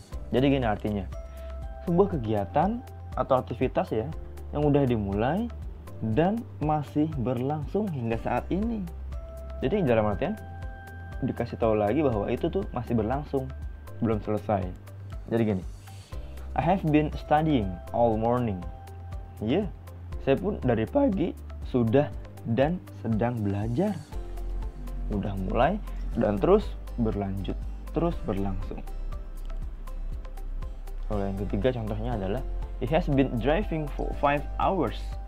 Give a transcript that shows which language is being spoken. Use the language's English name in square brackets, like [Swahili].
[Indonesian] Jadi gini artinya, sebuah kegiatan atau aktivitas ya yang udah dimulai dan masih berlangsung hingga saat ini. Jadi dalam artian dikasih tahu lagi bahwa itu tuh masih berlangsung, belum selesai. Jadi gini, [English] I have been studying all morning. [Indonesian] Ya, saya pun dari pagi sudah dan sedang belajar. Udah mulai dan terus berlanjut, terus berlangsung. Kalau yang ketiga contohnya adalah [English] he has been driving for 5 hours.